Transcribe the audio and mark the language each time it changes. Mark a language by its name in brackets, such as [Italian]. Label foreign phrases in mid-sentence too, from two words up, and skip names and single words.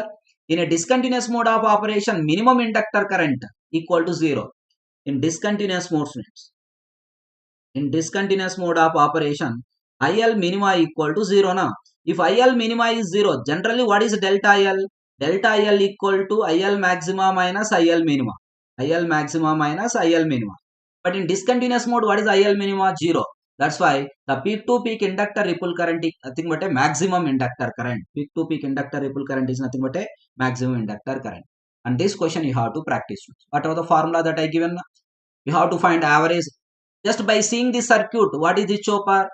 [English] In a discontinuous mode of operation, minimum inductor current equal to 0. In discontinuous mode, students. In discontinuous mode of operation, IL minima equal to 0 na. If IL minima is 0, generally what is delta IL? Delta IL equal to IL maxima minus IL minima. IL maxima minus IL minima. But in discontinuous mode, what is IL minima? 0. That's why the peak to peak inductor ripple current is nothing but a maximum inductor current. Peak to peak inductor ripple current is nothing but a maximum inductor current. And this question you have to practice. What are the formula that I given? You have to find average. Just by seeing this circuit, what is the chopper?